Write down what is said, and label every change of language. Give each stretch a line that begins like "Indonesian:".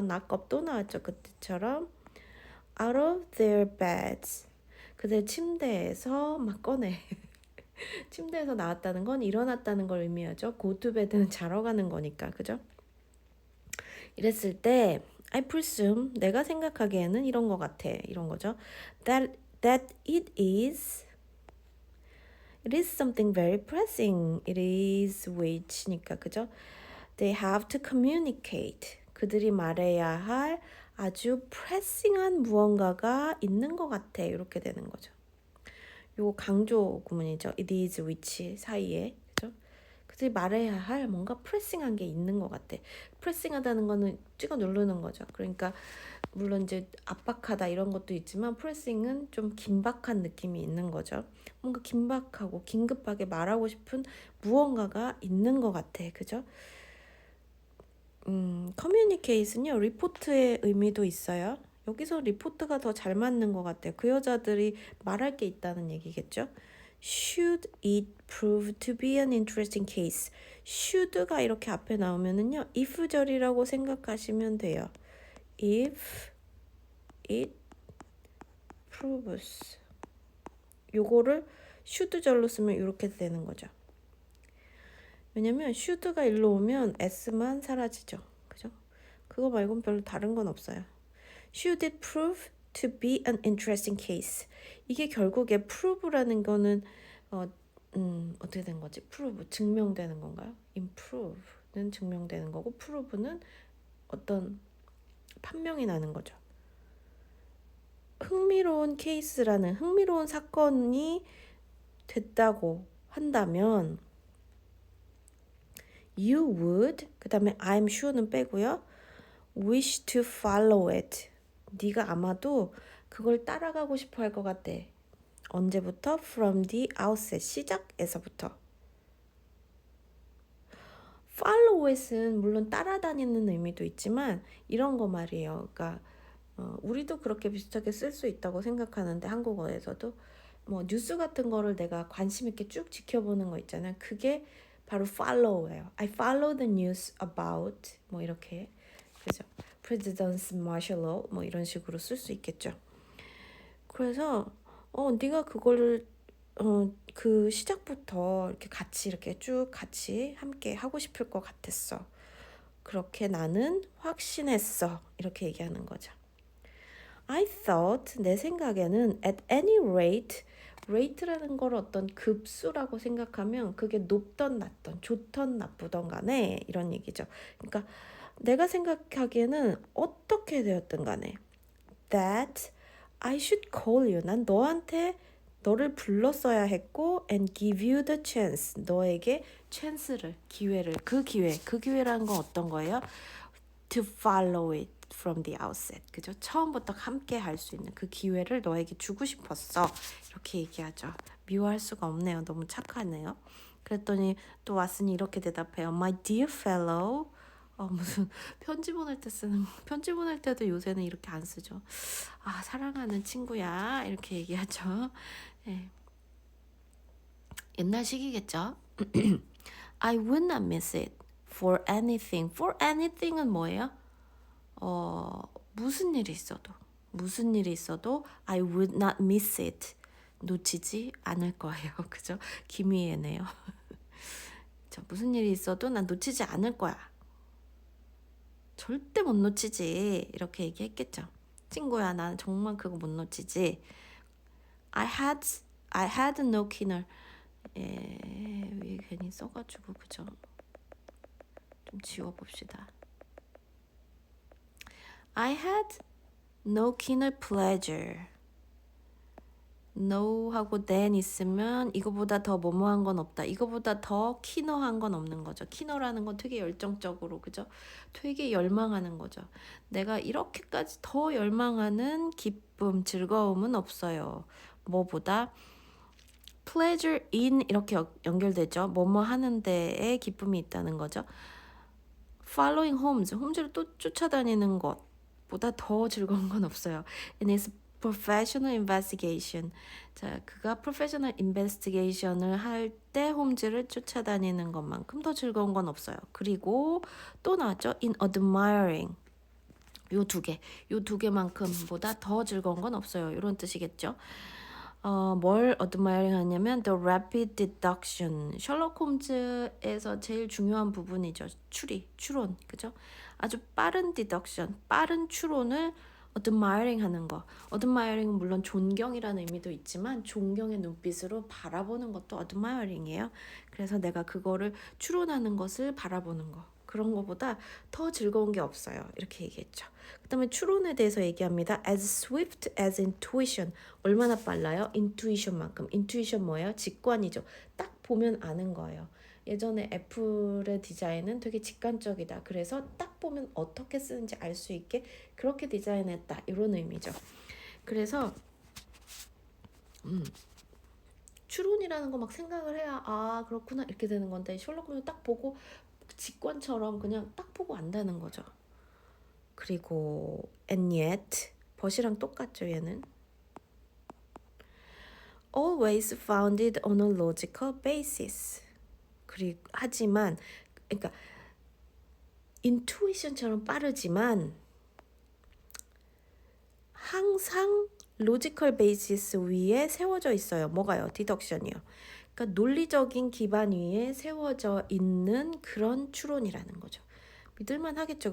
English: knock up
Korean: 또 나왔죠. 그때처럼
English: out of their beds,
Korean: 그들 침대에서 막 꺼내. 침대에서 나왔다는 건 일어났다는 걸 의미하죠.
English: go to bed
Korean: 는 자러 가는 거니까. 그죠? 이랬을 때
English: I presume,
Korean: 내가 생각하기에는 이런 거 같아. 이런 거죠.
English: That it is something very pressing. It is which니까
Korean: 그죠?
English: They have to communicate.
Korean: 그들이 말해야 할 아주 pressing한 무언가가 있는 것 같아. 이렇게 되는 거죠. 요 강조 구문이죠.
English: It is which
Korean: 사이에 그죠? 그들이 말해야 할 뭔가 pressing한 게 있는 것 같아. pressing하다는 거는 찍어 누르는 거죠. 그러니까 물론 이제 압박하다 이런 것도 있지만 pressing은 좀 긴박한 느낌이 있는 거죠. 뭔가 긴박하고 긴급하게 말하고 싶은 무언가가 있는 것 같아. 그죠? communicate는요, 리포트의 의미도 있어요. 여기서 리포트가 더 잘 맞는 것 같아요. 그 여자들이 말할 게 있다는 얘기겠죠.
English: Should it prove to be an interesting case?
Korean: should가 이렇게 앞에 나오면은요, if절이라고 생각하시면 돼요.
English: If it proves.
Korean: 요거를 should절로 쓰면 이렇게 되는 거죠. 왜냐면 should가 일로 오면 s만 사라지죠. 그죠? 그거 말고는 별로 다른 건 없어요.
English: Should it prove to be an interesting case?
Korean: 이게 결국에 prove라는 거는 어떻게 된 거지? prove, 증명되는 건가요? improve는 증명되는 거고 prove는 어떤 판명이 나는 거죠. 흥미로운 케이스라는 흥미로운 사건이 됐다고 한다면
English: you would
Korean: 그 다음에
English: I'm sure
Korean: 는 빼고요.
English: wish to follow it.
Korean: 네가 아마도 그걸 따라가고 싶어 할 것 같대. 언제부터?
English: From the outset.
Korean: 시작에서부터. follow it은 물론 따라다니는 의미도 있지만 이런 거 말이에요. 그러니까 우리도 그렇게 비슷하게 쓸 수 있다고 생각하는데 한국어에서도 뭐 뉴스 같은 거를 내가 관심 있게 쭉 지켜보는 거 있잖아요. 그게 바로 follow예요.
English: I follow the news about
Korean: 뭐 이렇게 그죠? President martial law 뭐 이런 식으로 쓸 수 있겠죠. 그래서 네가 그거를 그 시작부터 이렇게 같이 이렇게 쭉 같이 함께 하고 싶을 것 같았어. 그렇게 나는 확신했어. 이렇게 얘기하는 거죠.
English: I thought
Korean: 내 생각에는
English: at any rate
Korean: rate라는 걸 어떤 급수라고 생각하면 그게 높던 낮던 좋던 나쁘던 간에 이런 얘기죠. 그러니까 내가 생각하기에는 어떻게 되었든 간에
English: that I should call you.
Korean: 난 너를 불렀어야 했고
English: and give you the chance.
Korean: 너에게 chance를, 기회를, 그 기회라는 건 어떤 거예요?
English: To follow it from the outset.
Korean: 그죠? 처음부터 함께 할 수 있는 그 기회를 너에게 주고 싶었어. 이렇게 얘기하죠. 미워할 수가 없네요. 너무 착하네요. 그랬더니 또 왓슨이 이렇게 대답해요.
English: My dear fellow.
Korean: 무슨 편지 보낼 때도 요새는 이렇게 안 쓰죠. 사랑하는 친구야. 이렇게 얘기하죠. 네. 옛날 식이겠죠.
English: I would not miss it for anything.
Korean: For anything은 뭐예요? 무슨 일이 있어도
English: I would not miss it.
Korean: 놓치지 않을 거예요. 그죠? 김희애네요. 무슨 일이 있어도 난 놓치지 않을 거야. 절대 못 놓치지. 이렇게 얘기했겠죠. 친구야, 난 정말 그거 못 놓치지.
English: I had no keener.
Korean: 왜 괜히 써가지고 그죠? 좀 지워봅시다.
English: I had no keener pleasure.
Korean: no 하고 then 있으면 이거보다 더 뭐뭐한 건 없다. 이거보다 더 키너한 건 없는 거죠. 키너라는 건 되게 열정적으로 그죠? 되게 열망하는 거죠. 내가 이렇게까지 더 열망하는 기쁨, 즐거움은 없어요. 뭐보다 pleasure in 이렇게 연결되죠. 뭐뭐 하는 데에 기쁨이 있다는 거죠. following 홈즈를 또 쫓아다니는 것보다 더 즐거운 건 없어요.
English: And it's professional investigation.
Korean: 자, 그가 professional investigation을 할 때 홈즈를 쫓아다니는 것만큼 더 즐거운 건 없어요. 그리고 또 나왔죠.
English: in admiring.
Korean: 요 두 개만큼보다 더 즐거운 건 없어요. 이런 뜻이겠죠. 뭘 admiring 하냐면
English: the rapid deduction.
Korean: 셜록 홈즈에서 제일 중요한 부분이죠. 추론, 그죠? 아주 빠른 deduction, 빠른 추론을 admiring 하는 거. admiring은 물론 존경이라는 의미도 있지만 존경의 눈빛으로 바라보는 것도 admiring이에요. 그래서 내가 그거를 추론하는 것을 바라보는 거. 그런 거보다 더 즐거운 게 없어요. 이렇게 얘기했죠. 그 다음에 추론에 대해서 얘기합니다.
English: As swift as intuition.
Korean: 얼마나 빨라요? intuition만큼. intuition 뭐예요? 직관이죠. 딱 보면 아는 거예요. 예전에 애플의 디자인은 되게 직관적이다. 그래서 딱 보면 어떻게 쓰는지 알 수 있게 그렇게 디자인했다. 이런 의미죠. 그래서 추론이라는 거 막 생각을 해야 그렇구나 이렇게 되는 건데 셜록 홈즈 딱 보고 직관처럼 그냥 딱 보고 안다는 거죠. 그리고
English: and yet
Korean: but이랑 똑같죠. 얘는
English: always founded on a logical basis.
Korean: 하지만 그러니까 인투이션처럼 빠르지만 항상 로지컬 베이시스 위에 세워져 있어요. 뭐가요? 디덕션이요. 그러니까 논리적인 기반 위에 세워져 있는 그런 추론이라는 거죠. 믿을만 하겠죠.